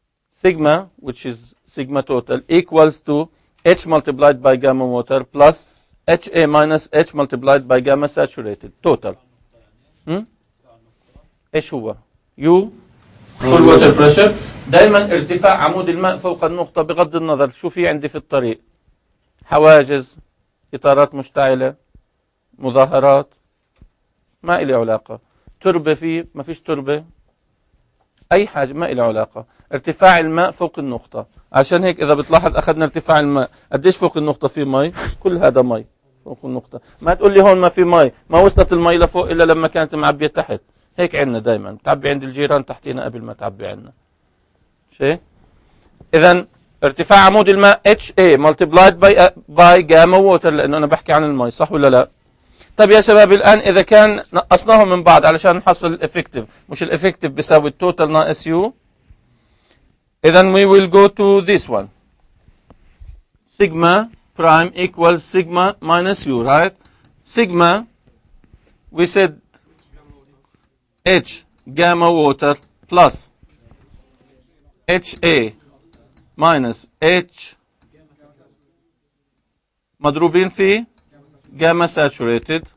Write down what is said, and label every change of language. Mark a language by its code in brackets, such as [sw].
[en] Sigma, which is sigma total, equals to H multiplied by gamma water plus HA minus H multiplied by gamma saturated total. [ar] ايش هو؟ [en] U full water pressure. [ar] دائما ارتفاع عمود الماء فوق النقطة بغض النظر شو في عندي في الطريق. حواجز، إطارات مشتعلة، مظاهرات، ما إلي علاقة. تربة فيه، ما فيش تربة، أي حاجة ما إلي علاقة. ارتفاع الماء فوق النقطة. عشان هيك إذا بتلاحظ أخذنا ارتفاع الماء قديش فوق النقطة في مي؟ كل هذا مي فوق النقطة. ما تقول لي هون ما في مي، ما وصلت المي لفوق إلا لما كانت معبية تحت. هيك عندنا دائما تعبي عند الجيران تحتينا قبل ما تعبي عندنا. شيء؟ إذا ارتفاع عمود الماء [en] HA multiplied by gamma water [ar] لأنه أنا بحكي عن المي، صح ولا لا؟ طيب يا شباب الآن إذا كان نقصناهم من بعض علشان نحصل الإفكتيف، مش الإفكتيف بيساوي التوتال ناقص يو. [en] إذا we will go to this one. Sigma prime equals sigma minus u, right? Sigma, we said H gamma water plus HA minus H [ar] مضروبين في [en] gamma saturated.